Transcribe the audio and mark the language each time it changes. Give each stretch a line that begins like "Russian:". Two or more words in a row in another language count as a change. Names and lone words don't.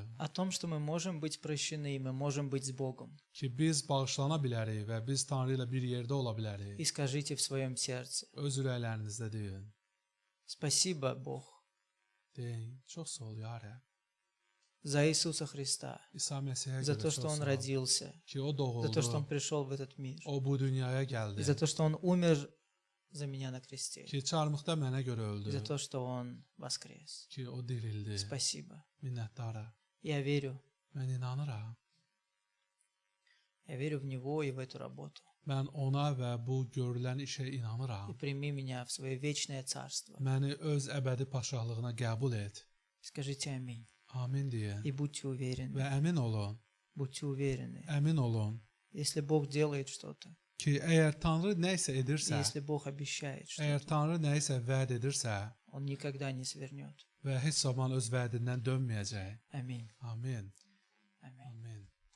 Russian: О том, что мы можем быть прощены, и мы можем быть с Богом.
Azerbaijani: Ki biz bağışlana bilərik və biz Tanrı ilə bir yerdə ola bilərik.
Russian: И скажите в своем сердце:
Azerbaijani: Öz ürəklərinizdə deyin.
Russian: спасибо, Бог,
Azerbaijani: Deyin, çox sağ ol ya Rəbb.
Russian: за Иисуса Христа,
Azerbaijani: İsa Məsihə
Russian: за
Azerbaijani: görə
Russian: то,
Azerbaijani: çox
Russian: что Он
Azerbaijani: sağ ol.
Russian: родился,
Azerbaijani: Ki o
Russian: за то, что Он
Azerbaijani: doğuldu,
Russian: пришел в этот мир,
Azerbaijani: o bu dünyaya
Russian: и
Azerbaijani: gəldi.
Russian: за то, что Он умер за меня на кресте,
Azerbaijani: Ki çarmıqda mənə görə
Russian: и за
Azerbaijani: öldü.
Russian: то, что Он воскрес.
Azerbaijani: Ki o dirildi.
Russian: Спасибо.
Azerbaijani: Minnətdaram.
Russian: Я верю.
Azerbaijani: Mən inanıram.
Russian: Я верю в Него и в эту работу.
Azerbaijani: Mən ona və bu görülən işə
Russian: И
Azerbaijani: inanıram.
Russian: прими меня в свое вечное царство.
Azerbaijani: Məni öz əbədi paşahlığına qəbul et.
Russian: Скажите аминь.
Azerbaijani: Amin deyin.
Russian: И будьте
Azerbaijani: Və
Russian: уверены.
Azerbaijani: əmin olun,
Russian: Будьте уверены.
Azerbaijani: əmin olun
Russian: Если Бог делает что-то,
Azerbaijani: ki, əgər Tanrı nə isə
Russian: и
Azerbaijani: edirsə,
Russian: если Бог обещает
Azerbaijani: əgər
Russian: что-то,
Azerbaijani: Tanrı nə isə vəd edirsə
Russian: Он никогда не свернет.
Azerbaijani: və heç zaman öz vədindən dönməyəcək.
Russian: Аминь.
Azerbaijani: Amin.
Russian: Аминь.
Azerbaijani: Amin.